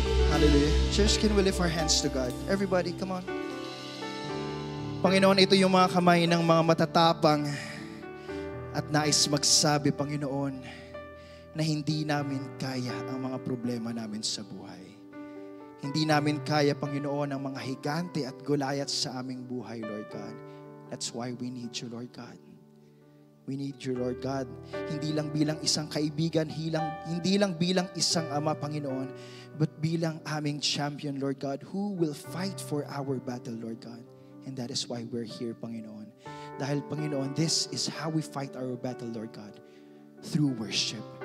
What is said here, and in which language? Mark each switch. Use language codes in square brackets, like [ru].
[en] Hallelujah. Church, can we lift our hands to God? Everybody, come on. [tl] Panginoon, ito yung mga kamay ng mga matatapang at nais magsabi, Panginoon, na hindi namin kaya ang mga problema namin sa buhay. Hindi namin kaya, Panginoon, ang mga higante at Goliath sa aming buhay, Lord God. [en] That's why we need you, Lord God. We need you, Lord God. [tl] Hindi lang bilang isang kaibigan, hindi lang bilang isang ama, Panginoon, but bilang aming champion, Lord God, [en] who will fight for our battle, [tl] Lord God. [en] And that is why we're here, Panginoon. Dahil, Panginoon, this is how we fight our battle, Lord God. Through worship.